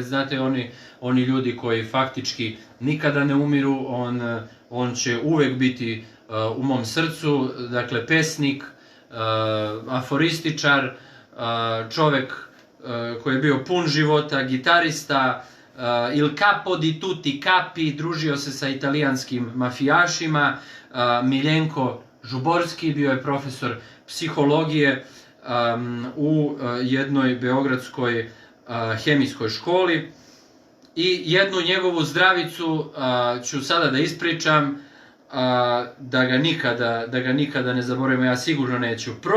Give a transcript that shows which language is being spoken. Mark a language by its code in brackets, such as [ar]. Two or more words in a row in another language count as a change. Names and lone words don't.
[sr] Znate, oni ljudi koji faktički nikada ne umiru, on će uvek biti u mom srcu. Dakle, pesnik, aforističar, čovek koji je bio pun života, gitarista, [it] il capo di tutti capi, [sr] družio se sa italijanskim mafijašima. Miljenko Žuborski bio je profesor psihologije u jednoj beogradskoj hemijskoj školi. I jednu njegovu zdravicu ću sada da ispričam, da ga nikada ne zaboravimo, ja sigurno neću.